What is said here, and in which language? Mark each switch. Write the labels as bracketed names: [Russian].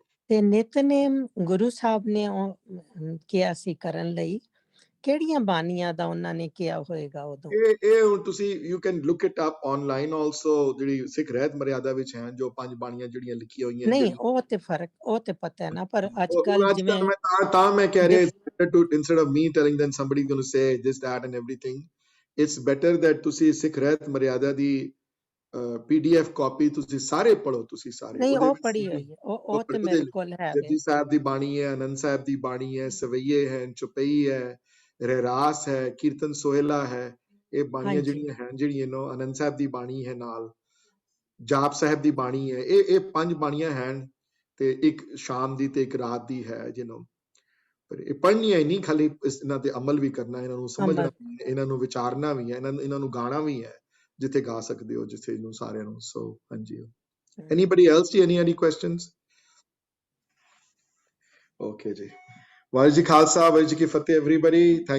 [Punjabi] ਤੇ ਨਿਤਨੇਮ ਗੁਰੂ ਸਾਹਿਬ ਨੇ ਕਿਹਾ ਸੀ ਕਰਨ ਲਈ, ਕਿਹੜੀਆਂ ਬਾਣੀਆਂ ਦਾ ਉਹਨਾਂ ਨੇ ਕਿਹਾ ਹੋਏਗਾ ਉਦੋਂ? ਇਹ ਹੁਣ ਤੁਸੀਂ [English] you can look it up online also, [Punjabi] ਜਿਹੜੀ ਸਿੱਖ ਰਹਿਤ ਮਰਿਆਦਾ ਵਿੱਚ ਹੈ, ਜੋ 5 ਬਾਣੀਆਂ ਜਿਹੜੀਆਂ ਲਿਖੀਆਂ ਹੋਈਆਂ। ਨਹੀਂ, ਉਹ ਤੇ ਫਰਕ, ਉਹ ਤੇ ਪਤਾ ਹੈ ਨਾ, ਪਰ ਅੱਜ ਕੱਲ ਜਿਵੇਂ ਤਾਂ ਮੈਂ ਕਹਿ ਰਿਹਾ, [English] instead of me telling them somebody going to say this that and everything, it's better that [Punjabi] ਤੁਸੀਂ ਸਿੱਖ ਰਹਿਤ ਮਰਿਆਦਾ ਦੀ PDF ਕਾਪੀ ਤੁਸੀਂ ਸਾਰੇ ਪੜੋ, ਤੁਸੀਂ ਸਾਰੇ। ਨਹੀਂ, ਉਹ ਪੜ੍ਹੀ ਹੋਈ ਹੈ, ਉਹ ਤੇ ਮੇਰੇ ਕੋਲ ਹੈ। ਜਪਜੀ ਸਾਹਿਬ ਦੀ ਬਾਣੀ ਹੈ, ਆਨੰਦ ਸਾਹਿਬ ਦੀ ਬਾਣੀ ਹੈ, ਸਵਈਏ ਹੈ, ਚੁਪਈ ਹੈ, ਰਹਿਰਾਸ ਹੈ, ਕੀਰਤਨ ਸੋਹਿਲਾ ਹੈ। ਇਹ ਬਾਣੀਆਂ ਜਿਹੜੀਆਂ ਹਨ, ਜਿਹੜੀਆਂ ਆਨੰਦ ਸਾਹਿਬ ਦੀ ਬਾਣੀ ਹੈ, ਨਾਲ ਜਾਪ ਸਾਹਿਬ ਦੀ ਬਾਣੀ ਹੈ, ਇਹ 5 ਬਾਣੀਆਂ ਹਨ, ਤੇ ਇੱਕ ਸ਼ਾਮ ਦੀ ਤੇ ਇੱਕ ਰਾਤ ਦੀ ਹੈ ਜਿਹਨੂੰ। ਪਰ ਇਹ ਪੜ੍ਹਨੀਆਂ ਹੀ ਨਹੀਂ, ਖਾਲੀ ਇਹਨਾਂ ਤੇ ਅਮਲ ਵੀ ਕਰਨਾ, ਇਹਨਾਂ ਨੂੰ ਸਮਝਣਾ ਵੀ ਹੈ, ਇਹਨਾਂ ਨੂੰ ਵਿਚਾਰਨਾ ਵੀ ਹੈ, ਇਹਨਾਂ ਨੂੰ ਗਾਣਾ ਵੀ ਹੈ। ਜਿੱਥੇ ਗਾ ਸਕਦੇ ਹੋ, ਜਿੱਥੇ ਨੂੰ ਸਾਰਿਆਂ ਨੂੰ। [English] So ਹਾਂਜੀ, anybody else ਜੀ, any questions? [Punjabi] Okay ਜੀ, ਵਾਹਿਗੁਰੂ ਜੀ ਖਾਲਸਾ, ਵਾਹਿਗੁਰੂ ਜੀ ਕੀ ਫਤਿਹ [English] everybody, thank